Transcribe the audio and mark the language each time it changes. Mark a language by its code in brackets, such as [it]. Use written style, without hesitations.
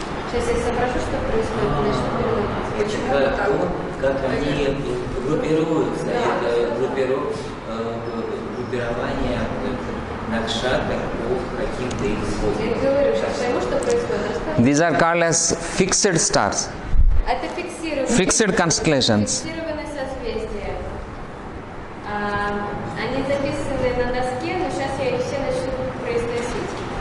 [ru] Сейчас я соображу, что происходит, начну переводить. Как они группируются, это группирование накшатр по каким-то их Я свойствам. говорю, сейчас пойму, что происходит. Расскажу. [en] These are called as fixed stars, [ru] Это фиксированные. [en] fixed constellations. [ru] Фиксированные созвездия. Они записаны на доске, но сейчас я их все начну произносить.